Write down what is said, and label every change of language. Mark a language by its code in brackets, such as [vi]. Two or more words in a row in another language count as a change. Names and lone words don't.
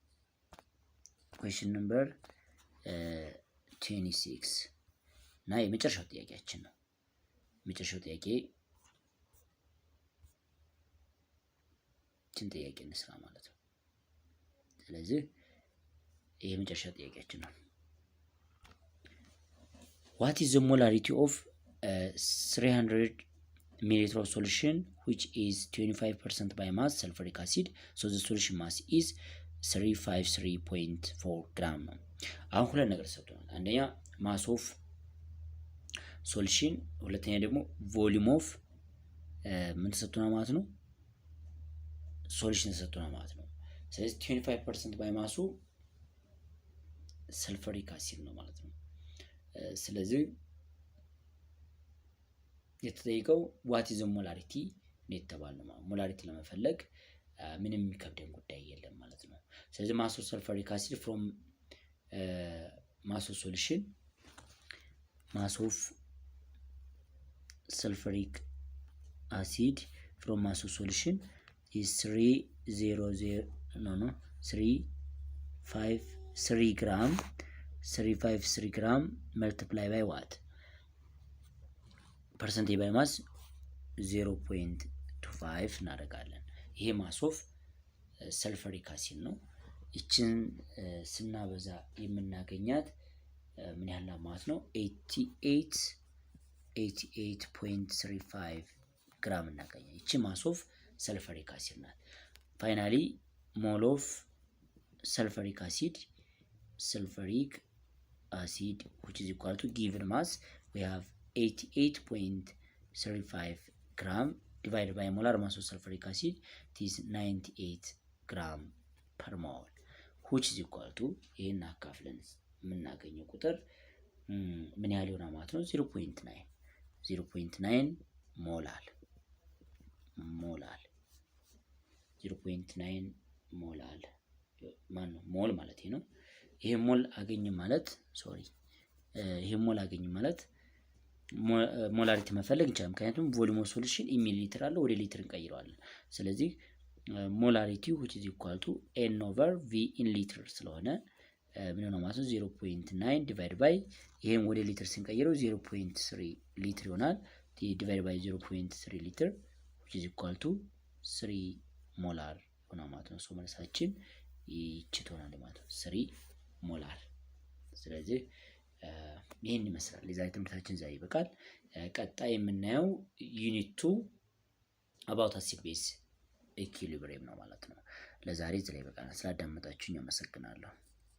[am] 26 እና የመጨረሻው ጥያቄያችን ነው። የመጨረሻው ጥያቄ ጥያቄ እንስራ ማለት ነው። ስለዚህ ይሄ የመጨረሻ ጥያቄያችን ነው። [en] What is the molarity of 300 milliliter of solution which is 25% by mass sulfuric acid? So the solution mass is 353.4 gram [am] ነው። አሁን ሁለት ነገር ሰጥቶናል። አንደኛ [en] mass of solution፣ [am] ሁለተኛ ደግሞ [en] volume of [am] ምን ተሰጥቶናል ማለት ነው ሶሉሽን ተሰጥቶናል ማለት ነው። ስለዚህ 25% ባይ ማሱ ሰልፈሪክ አሲድ ነው ማለት ነው። ስለዚህ የተጠየቀው [en] what is molarity [am] ነው የተባለው ማለት ሞላሪቲ ለመፈለግ ምንም የሚከብደን ጉዳይ የለም ማለት ነው። ስለዚህ [en] mass of sulfuric acid from mass of solution mass of sulfuric acid from mass of solution is 353 gram multiply by what percentage by mass 0.25 [am] እናደርጋለን። ይሄ [en] mass of sulfuric acid [am] ነው። ይችን ስናበዛ የምናገኛት ምን ያህል ማለት ነው [en] 88.35 [am] ግራም እናገኛለን። ይቺ [en] mass of sulfuric acid ናት። finally mole of sulfuric acid which is equal to given mass we have 88.35 gram divided by molar mass of sulfuric acid it is 98 gram per mole which is equal to [am] ይሄን አካፍለን የምናገኘው ቁጥር ምን ያህል ይሆናል ማለት ነው [en] 0.9 ሞላል [am] 0.9 ሞላል ማነው ሞል ማለት ነው። ይሄ ሞል አገኘ ማለት ይሄ ሞል አገኘ ማለት ሞላሪቲ መፈለግ እንችላለን። ምክንያቱም [en] volume of solution in liter [am] አለ ወደ ሊትር እንቀይረዋለን። ስለዚህ ሞላሪቲ [en] which is equal to n over v in liter [am] ስለሆነ ምን ነው ማለት ነው 0.9 [en] divide by [am] ይሄን ወደ ሊትር ስንቀይረው 0.3 ሊትር ይሆናል። [en] divide by [am] 0.3 ሊትር [en] which is equal to [am] 3 ሞላር ሆነ ማለት ነው። ሶ መልሳችን ይቺ ትሆናለች ማለት ነው 3 ሞላር። ስለዚህ ይሄን ይመስላል የዛሬ ትምህርታችን ዛሬ ይበቃል። ቀጣይ የምናየው ዩኒት 2 [en] about acid base equilibrium [am] ነው ማለት ነው። ለዛሬ እዚህ ላይ ይበቃናል። ስላዳመጣችሁኝ አመሰግናለሁ።